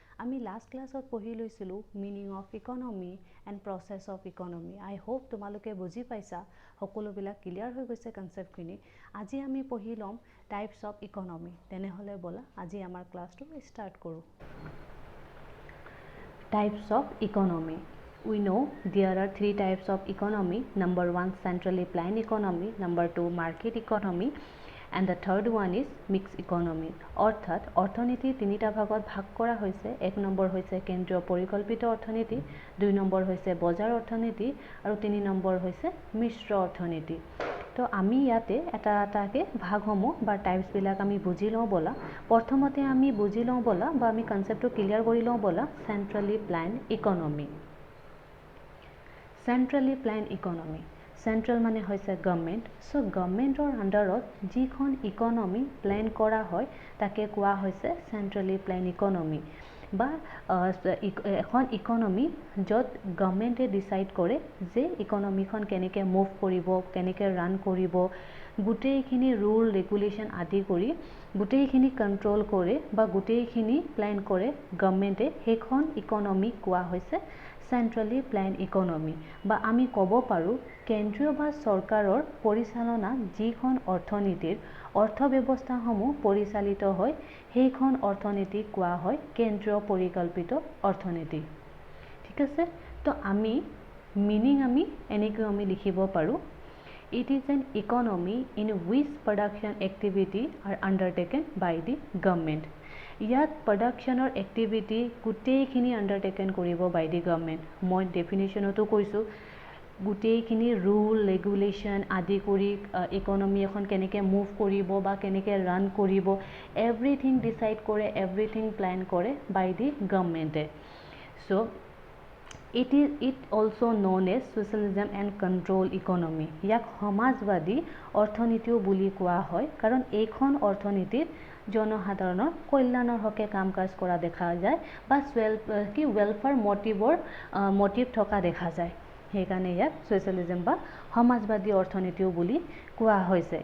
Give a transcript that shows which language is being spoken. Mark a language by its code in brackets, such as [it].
[as] আমি লাষ্ট ক্লাছত পঢ়ি লৈছিলো meaning of economy and process of economy. [en] I hope [as] তোমালোকে বুজি পাইছা, সকলোবিলাক ক্লিয়াৰ হৈ গৈছে কনসেপ্টখিনি। আজি আমি পঢ়ি ল'ম টাইপস অফ ইকনমি। তেনেহ'লে বলা আজি আমাৰ ক্লাছটো ষ্টাৰ্ট কৰোঁ। [en] Types of economy. We know there are three types of economy. Number one, centrally planned economy. Number two, market economy. And the third one is mixed economy. [as] অর্থাৎ অর্থনীতি তিনিটা ভাগত ভাগ কৰা হৈছে। এক নম্বৰ হৈছে কেন্দ্ৰীয় পৰিকল্পিত অৰ্থনীতি, দুই নম্বৰ হৈছে বজাৰ অৰ্থনীতি আৰু তিনি নম্বৰ হৈছে মিশ্ৰ অৰ্থনীতি। তো আমি ইয়াতে এটা এটাকে ভাগসমূহ বা টাইপছবিলাক আমি বুজি লওঁ বলা। প্ৰথমতে আমি বুজি লওঁ বলা বা আমি কনসেপ্টটো ক্লিয়াৰ কৰি লওঁ বলা চেন্ট্ৰেলি plan economy. চেন্ট্ৰেলি plan economy, central মানে হৈছে গভৰ্ণমেণ্ট। সো গভৰ্ণমেণ্টৰ আণ্ডাৰত যিখন ইকনমি প্ল্যান কৰা হয় তাকে কোৱা হৈছে চেন্ট্ৰেলি প্ল্যান ইকনমি বা এখন ইকনমি য'ত গভৰ্ণমেণ্টে ডিসাইড কৰে যে ইকনমিখন কেনেকৈ মুভ কৰিব, কেনেকৈ ৰান কৰিব, গোটেইখিনি ৰুল ৰেগুলেশ্যন আদি কৰি গোটেইখিনি কণ্ট্ৰোল কৰে বা গোটেইখিনি প্ল্যান কৰে গভৰ্ণমেণ্টে, সেইখন ইকনমি কোৱা হৈছে চেন্ট্ৰেলি প্ল্যান ইকনমি। বা আমি ক'ব পাৰোঁ কেন্দ্ৰীয় বা চৰকাৰৰ পৰিচালনা যিখন অৰ্থনীতিৰ অৰ্থব্যৱস্থাসমূহ পৰিচালিত হয় সেইখন অৰ্থনীতি কোৱা হয় কেন্দ্ৰীয় পৰিকল্পিত অৰ্থনীতি। ঠিক আছে, তো আমি মিনিং আমি এনেকৈ আমি লিখিব পাৰোঁ। [en] It is an economy in which production activity are undertaken by the government. [as] ইয়াত প্ৰডাকশ্যনৰ এক্টিভিটি গোটেইখিনি আণ্ডাৰটেকেন কৰিব [en] By the government. [as] মই ডেফিনেশ্যনতো কৈছোঁ গোটেইখিনি ৰুল ৰেগুলেশ্যন আদি কৰি ইকনমি এখন কেনেকৈ মুভ কৰিব বা কেনেকৈ ৰান কৰিব এভৰিথিং ডিচাইড কৰে, এভৰিথিং প্ল্যান কৰে by the গভৰ্ণমেণ্টে। [en] So' It also known as socialism and control economy. [as] ইয়াক সমাজবাদী অৰ্থনীতিও বুলি কোৱা হয় কাৰণ এইখন অৰ্থনীতিত জনসাধাৰণৰ কল্যাণৰ হকে কাম কাজ কৰা দেখা যায় বা ৱেলফেয়াৰ মটিভ থকা দেখা যায়। সেইকাৰণে ইয়াক ছ'চিয়েলিজম বা সমাজবাদী অৰ্থনীতিও বুলি কোৱা হৈছে।